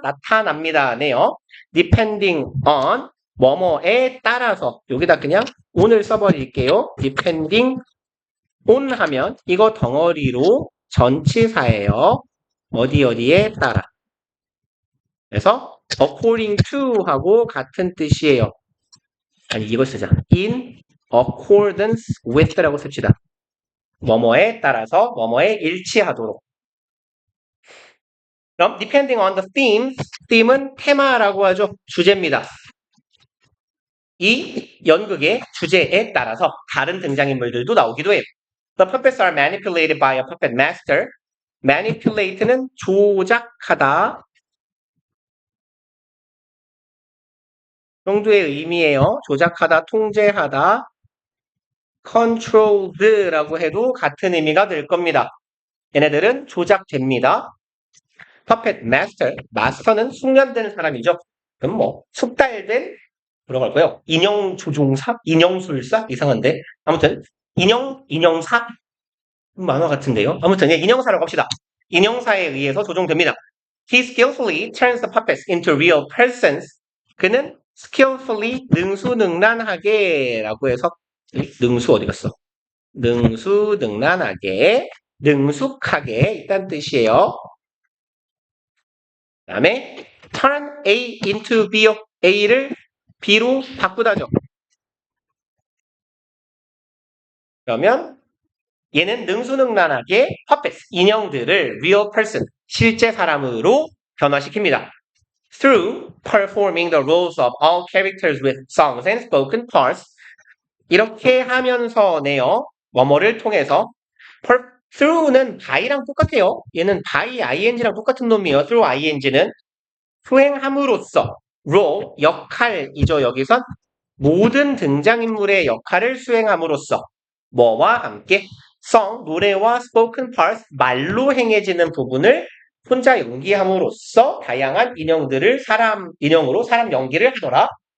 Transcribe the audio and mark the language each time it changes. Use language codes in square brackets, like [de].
[ko] 나타납니다네요. [en] depending on [ko] 뭐뭐에 따라서 여기다 그냥 on을 써버릴게요. depending on 하면 이거 덩어리로 전치사예요. 어디에 따라. 그래서 according to 하고 같은 뜻이에요. 아니 이걸 쓰자. in accordance with라고 씁시다. 뭐뭐에 따라서 뭐뭐에 일치하도록. 그럼 [en] depending on the theme [ko] 은 테마라고 하죠. 주제입니다. 이 연극의 주제에 따라서 다른 등장인물들도 나오기도 해요. [en] The puppets are manipulated by a puppet master. [ko] manipulate는 조작하다. 정도의 의미예요. 조작하다, 통제하다, controlled라고 해도 같은 의미가 될 겁니다. 얘네들은 조작됩니다. puppet master, 마스터는 숙련된 사람이죠. 그럼 뭐 숙달된 뭐라고 할까요? 인형 조종사? 인형술사? 이상한데. 아무튼 인형사? 만화 같은데요. 아무튼 예, 인형사라고 합시다. 인형사에 의해서 조종됩니다. [en] He skillfully turns the puppets into real persons. [ko] 그는 skillfully 능수능란하게 라고 해서 능수 어디 갔어? 능수능란하게 능숙하게 있다는 뜻이에요. 그 다음에 turn A into B요. A를 B로 바꾸다죠. 그러면 얘는 능수능란하게 puppets, 인형들을 [en] real person, [ko] 실제 사람으로 변화시킵니다. [en] Through performing the roles of all characters with songs and spoken parts. [ko] 이렇게 하면서네요. 뭐뭐를 통해서 through는 by랑 똑같아요. 얘는 by ing랑 똑같은 놈이에요. through ing는 수행함으로써 role, 역할이죠. 여기선 모든 등장인물의 역할을 수행함으로써 뭐와 함께 song, 노래와 spoken parts, 말로 행해지는 부분을 혼자 연기함으로써 다양한 인형으로 사람 연기를 하더라.